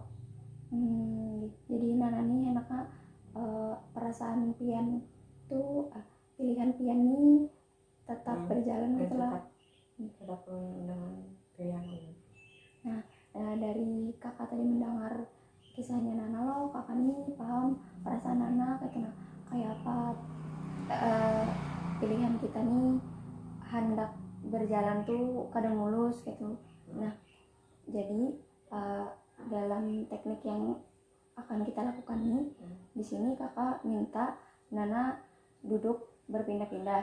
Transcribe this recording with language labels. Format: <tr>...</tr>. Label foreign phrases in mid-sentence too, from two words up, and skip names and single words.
<id>Jadi Nana nih enaknya perasaan pian tuh pilihan pian nih tetap berjalan gitu lah. Tetap dengan pilihan ulun. Nah dari kakak tadi mendengar kisahnya Nana lo, kakak nih paham perasaan Nana kayak apa pilihan kita nih hendak berjalan tuh kadang mulus gitu. Nah jadi dalam teknik yang akan kita lakukan nih, di sini kakak minta Nana duduk berpindah-pindah.</id>